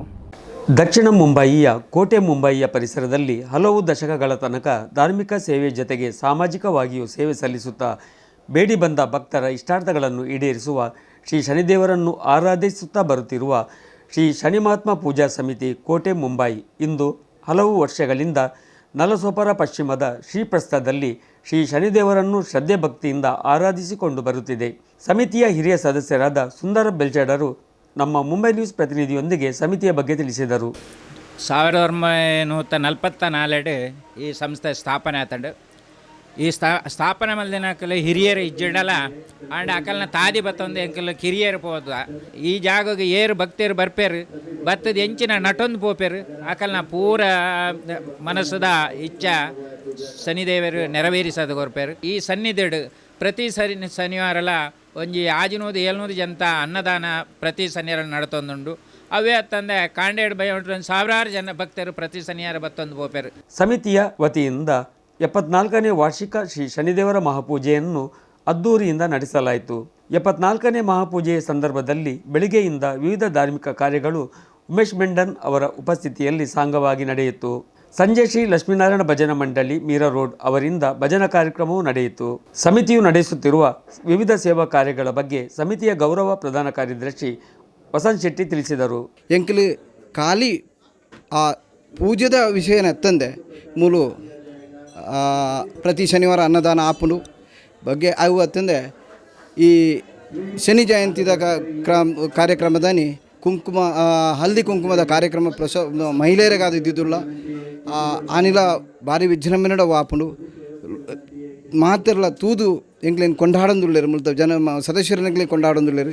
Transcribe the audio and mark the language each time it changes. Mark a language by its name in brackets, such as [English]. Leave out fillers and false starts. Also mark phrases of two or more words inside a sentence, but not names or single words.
[Kannada] ದಕ್ಷಿಣ ಮುಂಬಯಿಯ ಕೋಟೆ ಮುಂಬಯಿಯ ಪರಿಸರದಲ್ಲಿ ಹಲವು ದಶಕಗಳ ತನಕ ಧಾರ್ಮಿಕ ಸೇವೆ ಜೊತೆಗೆ ಸಾಮಾಜಿಕವಾಗಿಯೂ ಸೇವೆ ಸಲ್ಲಿಸುತ್ತಾ ಬೇಡಿ ಬಂದ ಭಕ್ತರ ಇಷ್ಟಾರ್ಥಗಳನ್ನು ಈಡೇರಿಸುವ ಶ್ರೀ ಶನಿದೇವರನ್ನು ಆರಾಧಿಸುತ್ತಾ ಬರುತ್ತಿರುವ ಶ್ರೀ ಶನಿ ಮಹಾತ್ಮ ಪೂಜಾ ಸಮಿತಿ ಕೋಟೆ ಮುಂಬಯಿ ಇಂದು ಹಲವು ವರ್ಷಗಳಿಂದ ನಲಸೋಪಾರ ಪಶ್ಚಿಮದ ಶ್ರೀಪ್ರಸ್ಥದಲ್ಲಿ ಶ್ರೀ ಶನಿದೇವರನ್ನು ಶ್ರದ್ಧೆ ಭಕ್ತಿಯಿಂದ ಆರಾಧಿಸಿಕೊಂಡು ಬರುತ್ತಿದೆ. ಸಮಿತಿಯ ಹಿರಿಯ ಸದಸ್ಯರಾದ ಸುಂದರ ಬೆಲ್ಚಡರು ನಮ್ಮ ಮುಂಬೈ ನ್ಯೂಸ್ ಪ್ರತಿನಿಧಿಯೊಂದಿಗೆ ಸಮಿತಿಯ ಬಗ್ಗೆ ತಿಳಿಸಿದರು. [Tulu] 1944 ಈ ಸಂಸ್ಥೆ ಸ್ಥಾಪನೆ ಆತಂಡು. ಈ ಸ್ಥಾಪನೆ ಮಲ್ದಿನಕಲ್ ಹಿರಿಯರು ಇಜ್ಜಿಡಲ್ಲ ಅಂಡ್ ಅಕಲ್ನ ತಾದಿ ಬತ್ತೊಂದು ಎಂಕಲ್ ಕಿರಿಯರು ಹೋದ ಈ ಜಾಗಗೆ ಏರು ಭಕ್ತರು ಬರ್ಪೇರು ಬತ್ತದ ಎಂಚಿನ ನಟೊಂದು ಪೋಪೇರು ಅಕಲ್ನ ಪೂರ ಮನಸ್ಸದ ಇಚ್ಛ ಶನಿದೇವರು ನೆರವೇರಿಸೋದು ಗೊರ್ಪೇರು. ಈ ಸನ್ನಿಧಿಡು ಪ್ರತಿ ಶನಿವಾರಲ ಒಂಜಿ 600-700 ಜನತ ಅನ್ನದಾನ ಪ್ರತಿ ಶನಿವಾರ ನಡತೊಂದುಂಡು. ಅವೇ ತಂದೆ ಕಾಂಡೇಡ್ ಬೈ ಸಾವಿರಾರು ಜನ ಭಕ್ತರು ಪ್ರತಿ ಶನಿವಾರ ಬತ್ತೊಂದು ಪೋಪೇರು. [Kannada] ಸಮಿತಿಯ ವತಿಯಿಂದ 74ನೇ ವಾರ್ಷಿಕ ಶ್ರೀ ಶನಿದೇವರ ಮಹಾಪೂಜೆಯನ್ನು ಅದ್ದೂರಿಯಿಂದ ನಡೆಸಲಾಯಿತು. 74ನೇ ಮಹಾಪೂಜೆಯ ಸಂದರ್ಭದಲ್ಲಿ ಬೆಳಿಗ್ಗೆಯಿಂದ ವಿವಿಧ ಧಾರ್ಮಿಕ ಕಾರ್ಯಗಳು ಉಮೇಶ್ ಮೆಂಡನ್ ಅವರ ಉಪಸ್ಥಿತಿಯಲ್ಲಿ ಸಾಂಗವಾಗಿ ನಡೆಯಿತು. ಸಂಜೆ ಶ್ರೀ ಲಕ್ಷ್ಮೀನಾರಾಯಣ ಭಜನಾ ಮಂಡಳಿ ಮೀರಾ ರೋಡ್ ಅವರಿಂದ ಭಜನಾ ಕಾರ್ಯಕ್ರಮವೂ ನಡೆಯಿತು. ಸಮಿತಿಯು ನಡೆಸುತ್ತಿರುವ ವಿವಿಧ ಸೇವಾ ಕಾರ್ಯಗಳ ಬಗ್ಗೆ ಸಮಿತಿಯ ಗೌರವ ಪ್ರಧಾನ ಕಾರ್ಯದರ್ಶಿ ವಸಂತ್ ಶೆಟ್ಟಿ ತಿಳಿಸಿದರು. [Tulu] ಎಂಕಲು ಖಾಲಿ ಆ ಪೂಜೆದ ವಿಷಯನ ಎತ್ತಂದೆ ಮೂಲು ಪ್ರತಿ ಶನಿವಾರ ಅನ್ನದಾನ ಆಪುಂಡು ಬಗ್ಗೆ ಅವು ಅತ್ತಂದೆ ಈ ಶನಿ ಜಯಂತಿದ ಕಾರ್ಯಕ್ರಮದಲ್ಲಿ ಕುಂಕುಮ ಹಲ್ದಿ ಕುಂಕುಮದ ಕಾರ್ಯಕ್ರಮ ಮಹಿಳೆಯರಿಗಾದ ಇದ್ದಿದ್ದುಲ್ಲ ಆನಿಲ ಭಾರಿ ವಿಜೃಂಭಣೆಡ ಆಪುಂಡು ಮಾತಿರಲ್ಲ ತೂದು ಎಂಗ್ಲೇನು ಕೊಂಡಾಡೊಂದುಳ್ಳೇರು ಮುಲ್ತ ಜನ ಸದಸ್ಯರನ್ನೆಗ್ಲಿ ಕೊಂಡಾಡೊಂದುಳ್ಳೇರು.